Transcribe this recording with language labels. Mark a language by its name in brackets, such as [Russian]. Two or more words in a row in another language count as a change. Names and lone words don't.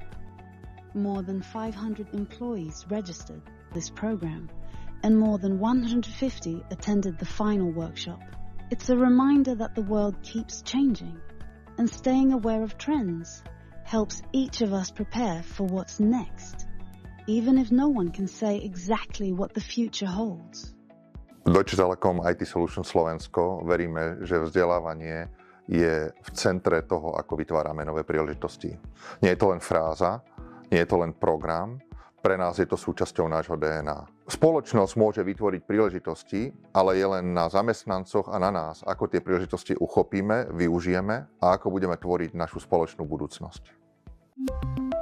[English] More than 500 employees registered this program, and more than 150 attended the final workshop. It's a reminder that the world keeps changing, and staying aware of trends helps each of us prepare for what's next, even if no one can say exactly what the future holds. [Slovak] Deutsche Telekom IT Solutions Slovensko veríme, že vzdelávanie je v centre toho, ako vytvárame nové príležitosti. Nie je to len fráza, nie je to len program, pre nás je to súčasťou nášho DNA. Spoločnosť môže vytvoriť príležitosti, ale je len na zamestnancoch a na nás, ako tie príležitosti uchopíme, využijeme a ako budeme tvoriť našu spoločnú budúcnosť.